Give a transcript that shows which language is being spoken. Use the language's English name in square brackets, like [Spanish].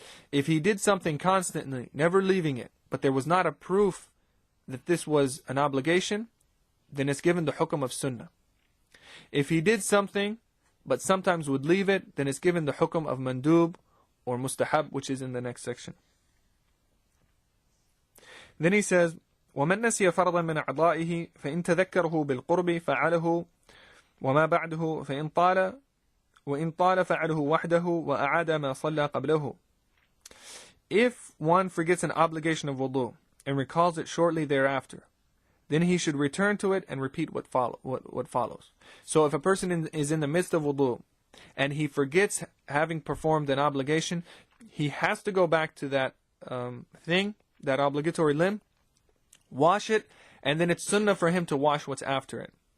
[English] If he did something constantly, never leaving it, but there was not a proof that this was an obligation, then it's given the hukm of sunnah. If he did something, but sometimes would leave it, then it's given the hukm of mandub or mustahab, which is in the next section. Then he says, [Arabic] وَمَنْ نَسِيَ فَرْضًا مِنْ أَعْضَائِهِ فَإِنْ تَذَكَّرَهُ بِالْقُرْبِ فَعَلَهُ وَمَا بَعْدَهُ وَإِنْ طَالَ فَعَلَهُ وَحْدَهُ وَأَعَادَ مَا صَلَّى قَبْلَهُ. [English] If one forgets an obligation of wudu and recalls it shortly thereafter, then he should return to it and repeat what follows. So if a person is in the midst of wudu and he forgets having performed an obligation, he has to go back to that thing, that obligatory limb, wash it, and then it's sunnah for him to wash what's after it.